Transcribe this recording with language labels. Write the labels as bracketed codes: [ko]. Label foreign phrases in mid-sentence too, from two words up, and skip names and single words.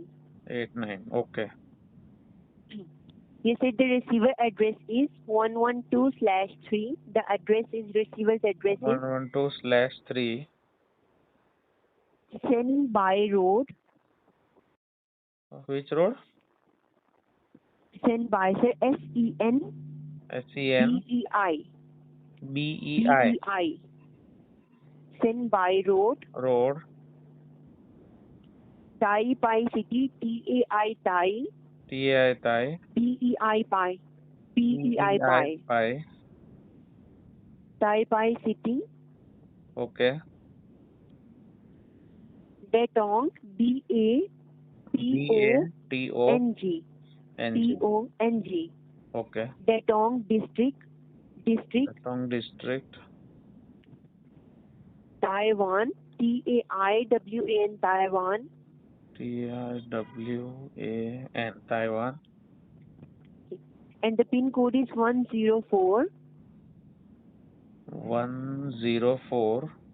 [en] 89. Okay. You said the receiver address is 112/3. The address is receiver's address is 112/3. Senbai Road. Which road? Senbai, sir. SEN SENBEI. BEI BEI. Senbai Road. Road. Tai Pai City. TAI Tai. TI Tai PEI Pai. PEI Pai. Pai. Tai Pai City. Okay. Datong. DATONG. DATONG. Okay. Datong District. Datong District. Taiwan. TAIWAN. Taiwan. TIWAN Taiwan. And the pin code is 104 104